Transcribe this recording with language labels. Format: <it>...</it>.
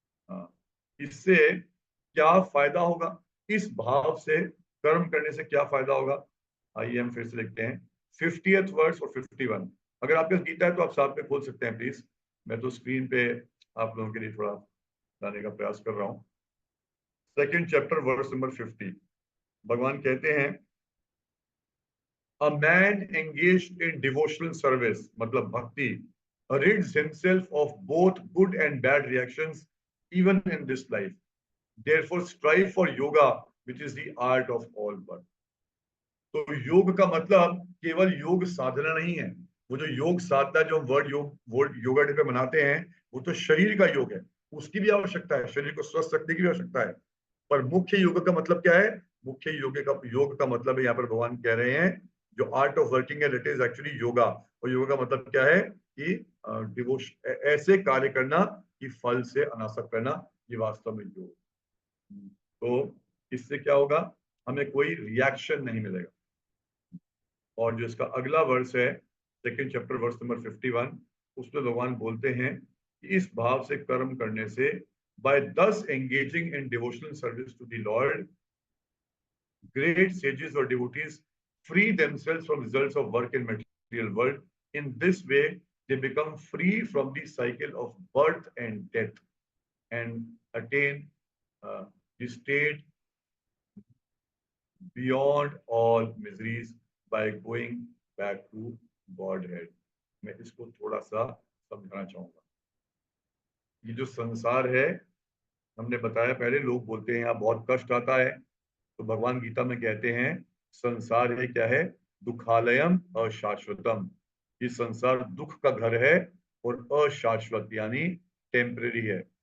<hi>हाँ, इससे क्या फायदा होगा? इस भाव से कर्म करने से क्या फायदा होगा? आइए हम फिर से लिखते हैं 50th वर्स और 51। अगर आपके पास गीता है तो आप साथ में खोल सकते हैं प्लीज। मैं तो स्क्रीन पे आप लोगों के लिए थोड़ा लाने का प्रयास कर रहा हूं।</hi> <en>2nd chapter verse number 50।</en> <hi>भगवान कहते हैं</hi> <en>a man engaged in devotional service,</en> <hi>मतलब भक्ति,</hi> <en>rids himself of both good and bad reactions even in this life. Therefore strive for yoga, which is the art of all work.</en> <hi>तो योग का मतलब केवल योग साधना नहीं है। वो जो योग साधना, जो वर्ड योगा डे पे मनाते हैं, वो तो शरीर का योग है, उसकी भी आवश्यकता है, शरीर को स्वस्थ रखने की भी आवश्यकता है। पर मुख्य योग का मतलब क्या है? मुख्य योग का मतलब है, यहाँ पर भगवान कह रहे हैं जो</hi> <en>art of working</en> <hi>है,</hi> <en>That is actually yoga.</en> <hi>और योगा का मतलब क्या है? कि डिवोशन, ऐसे कार्य करना कि फल से अनासक्त करना, ये वास्तव में योग। तो इससे क्या होगा? हमें कोई रिएक्शन नहीं मिलेगा। और जो इसका अगला वर्स है 2nd चैप्टर वर्स नंबर 51, उसमें भगवान बोलते हैं कि इस भाव से कर्म करने से,</hi> <en>by thus engaging in devotional service to the Lord, great sages or devotees free themselves from results of work in material world. In this way, they become free from the cycle of birth and death and attain the state beyond all miseries by going back to Godhead.</en> <hi>मैं इसको थोड़ा सा समझाना चाहूंगा। ये जो संसार है, हमने बताया पहले, लोग बोलते हैं यहाँ बहुत कष्ट आता है, तो भगवान गीता में कहते हैं संसार है क्या है, दुखालयम अशाश्वतम। ये संसार दुख का घर है और अशाश्वत यानी टेम्परेरी है।</hi>